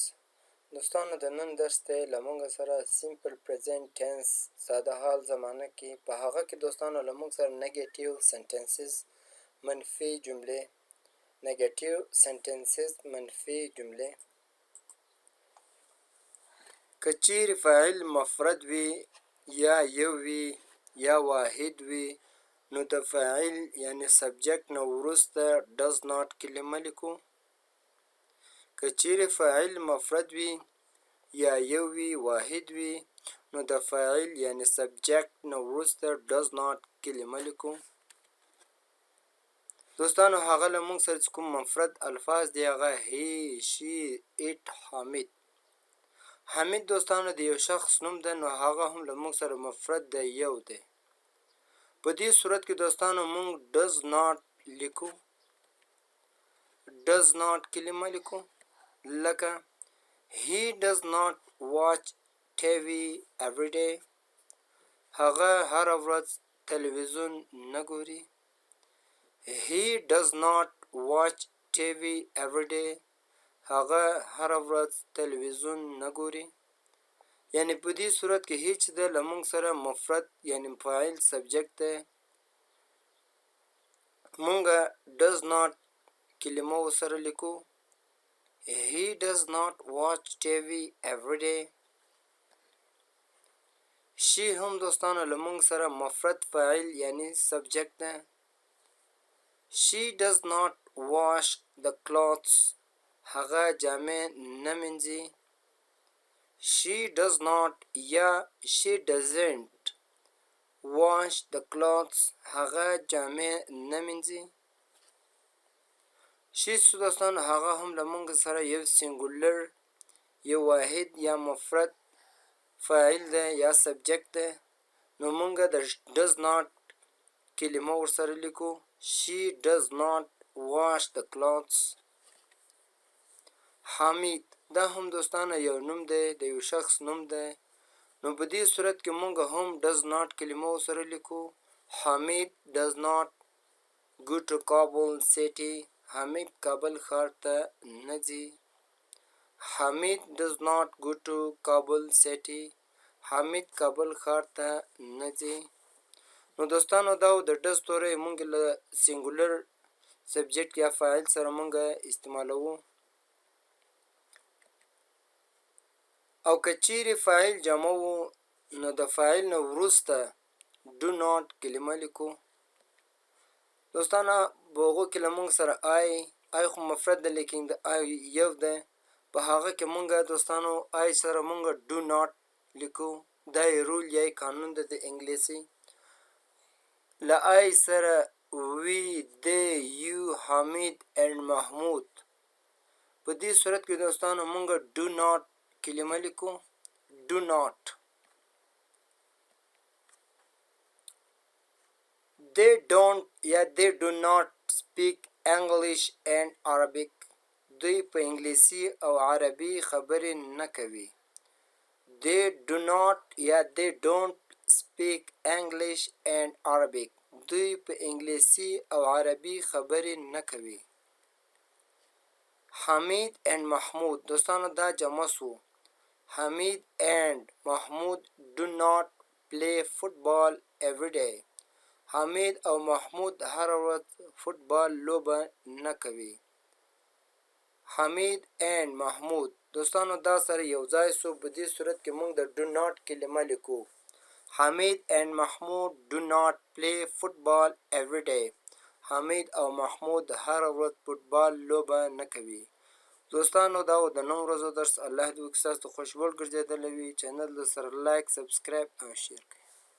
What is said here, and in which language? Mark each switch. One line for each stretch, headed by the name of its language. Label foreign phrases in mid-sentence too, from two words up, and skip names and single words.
Pashto: دوستانو د نن درس دی له موږ سره
English: simple present tense
Pashto: ساده حال زمانه کې په هغه کې دوستانو له موږ سره
English: negative sentences
Pashto: منفي جملې
English: negative sentences
Pashto: منفي جملې که چیرې فاعل مفرد وي یا یو وي یا واحد وي نو د فاعل یعنی سبجیکټ نه وروسته
English: does not
Pashto: کلمه لیکو. که چیرې فاعل مفرد وي یا یو وي واحد وي نو د فاعل یعنی سبجیکټ نه وروسته
English: does not
Pashto: کلمه لیکو. دوستانو هغه له موږ سره چې کوم مفرد الفاظ دی هغه
English: he she it
Pashto: حامد. حامد دوستانو د یو شخص نوم ده نو هغه هم له موږ سره مفرد دی یو دی. په دې صورت کې دوستانو موږ
English: does not
Pashto: لیکو
English: does not
Pashto: کلمه لیکو لکه
English: he does not watch TV every day.
Pashto: هغه هر ورځ تلویزیون نه ګوري.
English: he does not watch TV every day.
Pashto: هغه هر ورځ تلویزیون نه ګوري. یعنی په دې صورت کې هیڅ د له موږ سره مفرد یعنی فاعل سبجیکټ دی. موږ
English: does not
Pashto: کلمه ورسره لیکو.
English: he does not watch TV every day.
Pashto: she هم دوستانو له موږ سره مفرد فاعل یعنی سبجیکټ دی.
English: she does not wash the clothes.
Pashto: هغه جامې نه مینځي.
English: she does not یا she doesn't wash the clothes.
Pashto: هغه جامې نه مینځي. she دوستانو هغه هم له موږ سره یو سینګولر یو واحد یا مفرد فاعل ده یا سبجیکټ ده نو موږ د
English: does not
Pashto: کلمه ورسره لیکو.
English: she does not wash the clothes.
Pashto: حامد دا هم دوستانو یو نوم دی د یو شخص نوم دی نو په دې صورت کې موږ هم
English: does not
Pashto: کلمه ورسره لیکو.
English: حامد does not go to Kabul city.
Pashto: حامد کابل ښار ته نه ځي. حامد
English: does not go to Kabul city.
Pashto: حامد کابل ښار ته نه ځي. نو دوستانو دا د does توری موږ له
English: singular subject
Pashto: یا فاعل سره موږ استعمالوو. او که چیرې فاعل جمع وو نو د فاعل نه وروسته
English: do not
Pashto: کلمه لیکو. دوستانو په هغو کې له موږ سره آی خو مفرد ده لیکن د آی یو ده په هغه کې موږ دوستانو آی سره موږ
English: do not
Pashto: لیکو. دا یې رول یا قانون ده د انګلیسي. له آی سره وی دی یو حامد and محمود. په دې صورت کې دوستانو موږ
English: do not
Pashto: کلمه لیکو.
English: do not. they don't یا they do not speak English and Arabic.
Pashto: دوی په انګلیسي او عربي خبرې نه کوي.
English: they do not یا they don't speak English and Arabic.
Pashto: دوی په انګلیسي او عربي خبرې نه کوي. حمید and محمود دوستانو دا جمع سو.
English: حمید and محمود do not play football every day.
Pashto: حمید او محمود هر ورځ فوتبال لوبه نه کوي. حمید and محمود دوستانو دا سره یو ځای سو. په دې صورت کې موږ د
English: do not
Pashto: کلمه لیکو. حمید and محمود
English: do not play football every day.
Pashto: حمید او محمود هر ورځ فوتبال لوبه نه کوي. دوستانو دا و د نن ورځو درس. الله دې وکړي ستاسو ته خوشبول ګرځېدلی وي. چینل سره
English: like subscribe
Pashto: او شیر کړئ.